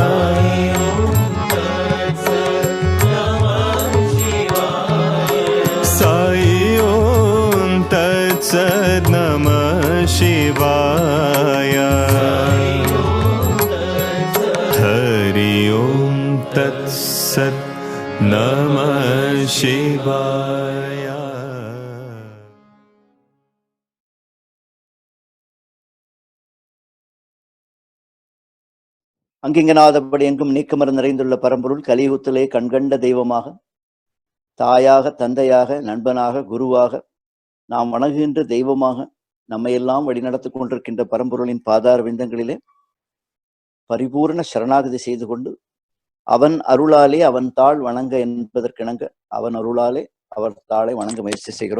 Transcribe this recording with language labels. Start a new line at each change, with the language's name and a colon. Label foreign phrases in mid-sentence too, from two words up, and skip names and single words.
Sanskrit: साई ओम तत्सत् नमः शिवाय। हरि ओम तत्सत् नमः शिवाय।
Tamil: அங்கிங்கனாதபடி எங்கும் நீக்கமர் நிறைந்துள்ள பரம்பொருள் கலியுகத்திலே கண்கண்ட தெய்வமாக, தாயாக, தந்தையாக, நண்பனாக, குருவாக, நாம் வணங்குகின்ற தெய்வமாக நம்மையெல்லாம் வழிநடத்தி கொண்டிருக்கின்ற பரம்பொருளின் பாதார விந்தங்களிலே பரிபூர்ண சரணாகதி செய்து கொண்டு, அவன் அருளாலே அவன் தாள் வணங்க என்பதற்கிணங்க அவன் அருளாலே அவர் தாளை வணங்க முயற்சி செய்கிறோம்.